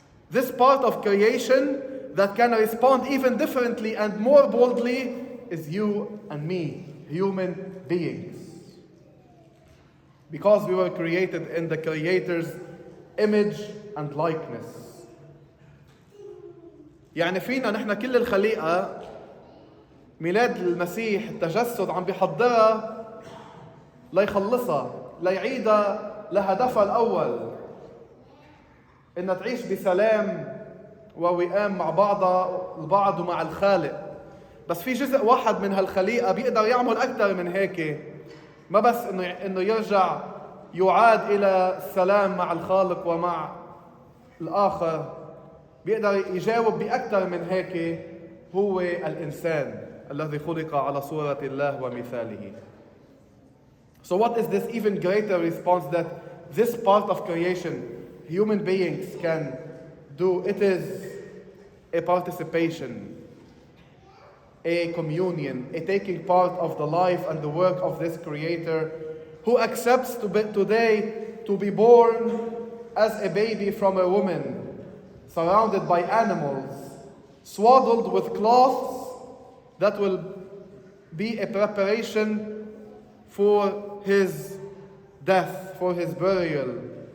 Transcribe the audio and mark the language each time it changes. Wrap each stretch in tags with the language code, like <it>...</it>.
<en>This part of creation that can respond even differently and more boldly is you and me, human beings. Because we were created in the Creator's image and likeness.</en> <ar>يعني فينا نحن كل الخليقة ميلاد المسيح التجسد عم بيحضرها ليخلصها، ليعيدها لهدفها الأول، إنها تعيش بسلام ووئام مع بعضها البعض ومع الخالق. بس في جزء واحد من هالخليقة بيقدر يعمل أكثر من هيك. ما بس إنه يرجع يعاد إلى السلام مع الخالق ومع الآخر، بيقدر يجاوب بأكثر من هيك. هو الإنسان الذي خلق على صورة الله ومثاله.</ar> <en>So what is this even greater response that this part of creation, human beings, can do? It is a participation, a communion, a taking part of the life and the work of this Creator, who accepts today to be born as a baby from a woman, surrounded by animals, swaddled with cloths that will be a preparation for his death, for his burial.</en>